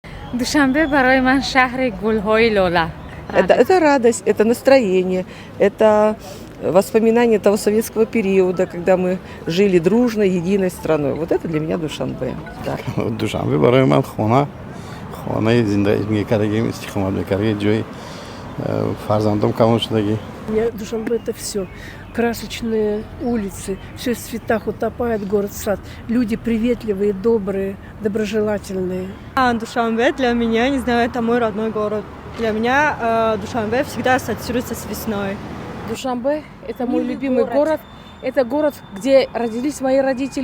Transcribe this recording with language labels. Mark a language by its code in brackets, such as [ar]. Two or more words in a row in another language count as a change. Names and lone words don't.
[tg] Душанбе барои ман шаҳри гулҳои лола. [ru] Это радость, это настроение, это воспоминания того советского периода, когда мы жили дружно, единой страной. Вот это для меня Душанбе. Да. [tg] Душанбе барои ман хонаи зиндаги кардагим, истиқомат мекардагӣ, ҷои фарзандам калон шудагӣ. [ru] Душанбе – это все. Красочные улицы, все в цветах утопает город-сад. Люди приветливые, добрые, доброжелательные. Душанбе для меня, не знаю, это мой родной город. Для меня Душанбе всегда ассоциируется с весной. Душанбе – это мой любимый город. Это город, где родились мои родители.